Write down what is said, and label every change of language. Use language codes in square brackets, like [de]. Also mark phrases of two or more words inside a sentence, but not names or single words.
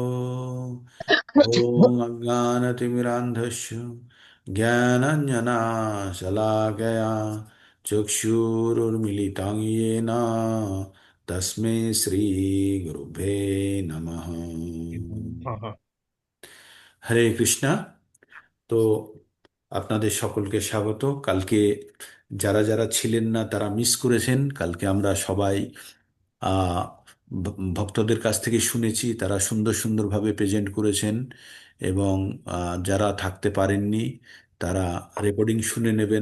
[sa] ওং অজ্ঞানতিমিরান্ধস্য জ্ঞানাঞ্জনাশলাকয়া চক্ষুरुन्मीलितं येन तस्मै श्रीगुरुभ्ये नमः। [hi] हाँ। [bn] হরে কৃষ্ণা। তো আপনাদের সকলকে স্বাগত। কালকে যারা যারা ছিলেন না তারা মিস করেছেন। কালকে আমরা সবাই আহ, ভক্তদের কাছ থেকে শুনেছি, তারা সুন্দর সুন্দরভাবে প্রেজেন্ট করেছেন। এবং যারা থাকতে পারেননি তারা রেকর্ডিং শুনে নেবেন।